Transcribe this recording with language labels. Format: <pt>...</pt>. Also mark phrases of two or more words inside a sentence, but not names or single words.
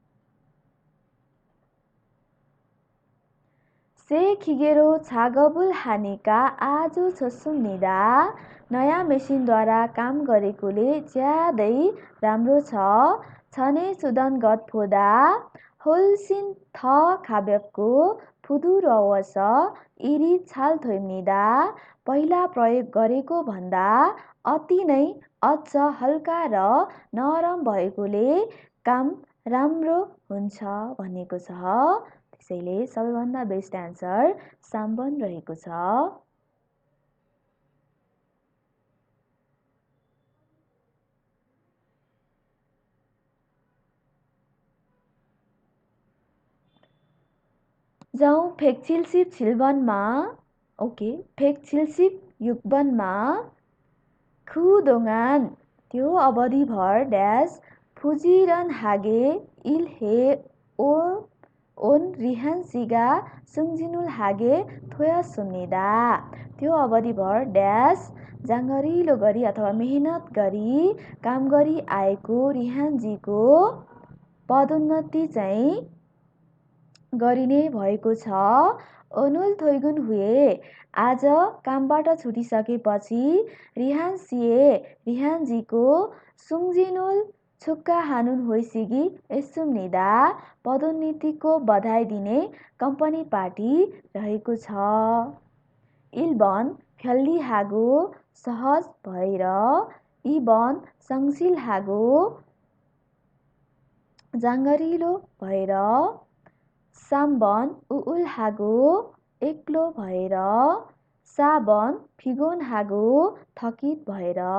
<ko>새 기계로 작업을 하니까 아주 좋습니다.</ko> <ne>नयाँ मेसिनद्वारा काम गरेकोले ज्यादै राम्रो छ.</ne> <ko>전에 쓰던 것보다 훨씬 더 가볍고 부드러워서 일이 잘 됩니다.</ko> <ne>पहिला प्रयोग गरेको भन्दा अति नै अझ हल्का र नरम भएकोले काम राम्रो हुन्छ भनेको छ. त्यसैले सबैभन्दा</ne> <en>best answer</en> <ne>3 रहेको छ. जाउँ फेकचिलसिप छिल्बनमा.</ne> <ko>ओके, फेकचिलसिप युगबनमा 그동안</ko> <ne>त्यो अवधिभर ड्यास</ne> <ko>부지런하게 온 रिहान 씨가 승진하게 되었습니다.</ko> <ne>त्यो अवधिभर ड्यास जाँगरिलो गरी अथवा मेहनत गरी काम गरी आएको रिहानजीको पदोन्नति चाहिँ गरिने भएको छ.</ne> <ko>오늘 퇴근 후에.</ko> <ne>आज कामबाट छुटिसकेपछि रिहानजीको</ne> <ko>숭진을 축하하는 회식이 있습니다.</ko> <ne>पदोन्नतिको बधाई दिने कम्पनी पार्टी रहेको छ. 1번 편리하고 सहज भएर. 2번 성실하고 जाँगरिलो भएर. 3번 우울하고 एक्लो भएर. 4번 피곤하고 थकित भएर.</ne>